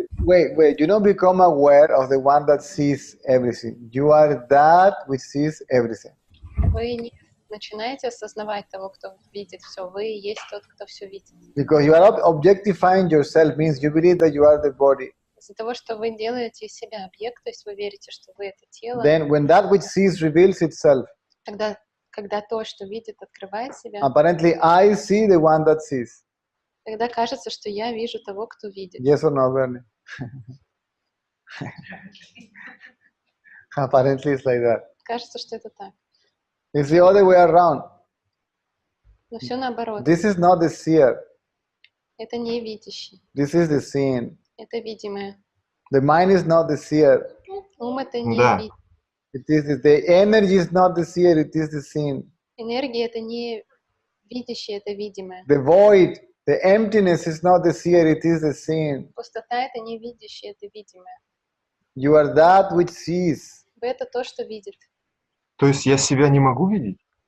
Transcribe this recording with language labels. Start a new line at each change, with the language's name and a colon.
English: Wait, you don't become aware of the one that sees everything. You are that which sees everything.
Russian: Вы не начинаете осознавать того, кто видит все. Вы есть тот, кто все видит.
English: Because you are objectifying yourself means you believe that you are the body.
Russian: Из-за того, что вы делаете из себя объект, то есть вы верите, что вы это тело.
English: Then when that which sees reveals itself.
Russian: Тогда, когда то, что видит, открывает себя.
English: Apparently, I see the one that sees.
Russian: Тогда кажется, что я вижу того, кто видит.
English: Yes or no, Bernie? Apparently, it's like that.
Russian: Кажется, что это так.
English: It's the other way around.
Russian: Но все наоборот.
English: This is not the seer.
Russian: Это не видящий.
English: This is the seen.
Russian: Это видимое.
English: The mind is not the seer.
Russian: Ум это не Да. видит.
English: It is the energy is not the seer. It is the seen.
Russian: Энергия это не видящее, это видимое.
English: The void, the emptiness is not the seer. It is the seen.
Russian: Пустота это не видящее, это видимое.
English: You are that which sees.
Russian: Вы это то, что видит. То есть я себя не могу видеть?